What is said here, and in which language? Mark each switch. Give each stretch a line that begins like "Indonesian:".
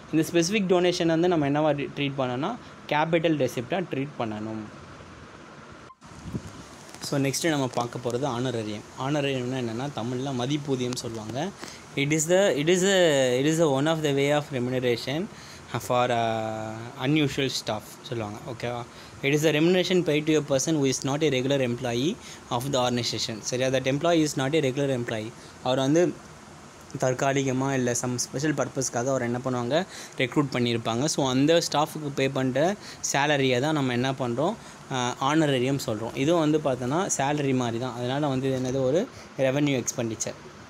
Tamil: இந்த specific donation வந்து நம்ம என்னவா ட்ரீட் பண்ணணும்னா கேபிட்டல் ரெசிப்டாக ட்ரீட் பண்ணணும். ஸோ நெக்ஸ்ட்டு நம்ம பார்க்க போகிறது ஆனரரியம். ஆனரரியம்னா என்னென்னா தமிழில் மதிப்பூதியம் சொல்லுவாங்க.
English: It is one of the way of remuneration for unusual staff சொல்லுவாங்க.
Tamil: ஓகேவா?
English: It is a remuneration paid to a person who is not a regular employee of the organization. சரியா? that employee is not a regular employee.
Tamil: அவர் வந்து தற்காலிகமாக இல்லை some special பர்பஸ்க்காக அவர் என்ன பண்ணுவாங்க, recruit பண்ணியிருப்பாங்க. ஸோ அந்த ஸ்டாஃபுக்கு பே பண்ணுற சேலரியை தான் நம்ம என்ன பண்ணுறோம், ஆனரரியம் சொல்கிறோம். இதுவும் வந்து பார்த்தோன்னா சேலரி மாதிரி தான். அதனால் வந்து என்னது ஒரு ரெவன்யூ எக்ஸ்பெண்டிச்சர்.